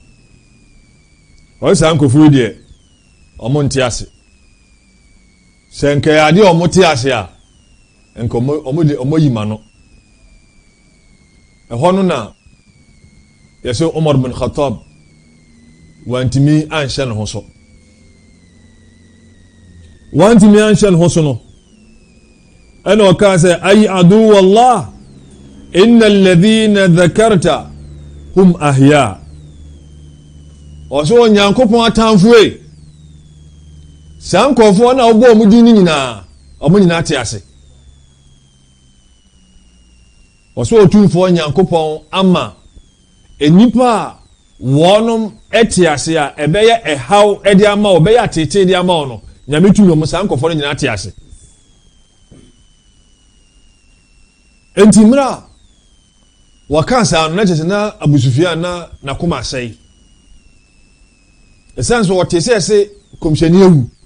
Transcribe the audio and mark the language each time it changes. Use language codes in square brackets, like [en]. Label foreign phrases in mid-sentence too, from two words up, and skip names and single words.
[ak] ɔnsa nkɔfuo deɛ ɔmo nte ase sɛ nkɛ yɛade ɔmo te ase a nka ɔmo yi ma no ɛhɔ no na yɛsɛ Umar bin Khattab wantimi anhyɛ ne ho so no ɛna ɔkaa sɛ [ar] أي عدو والله إن الذين ذكرتهم أحياء [ak] ɔsɛ Onyankopɔn atamfoe saa nkɔfoɔ na ɔbɔ ɔmo din nyinaa ɔmo nyinaa te ase ɔsɛ Otumfoɔ Onyankopɔn ama enipa a wɔnom ɛte ase a ɛbɛyɛ ɛhaw ɛde ama wo ɛbɛyɛ atete de ama wo no Nyame tumi ɔmo saa nkɔfoɔ no nyinaa te ase enti mmerɛ wɔka saa no na kyerɛ sɛ na Abu Sufyan na nakoma asɛe ɛsiane sɛ wɔte sɛ ɛse kɔmhyɛni awu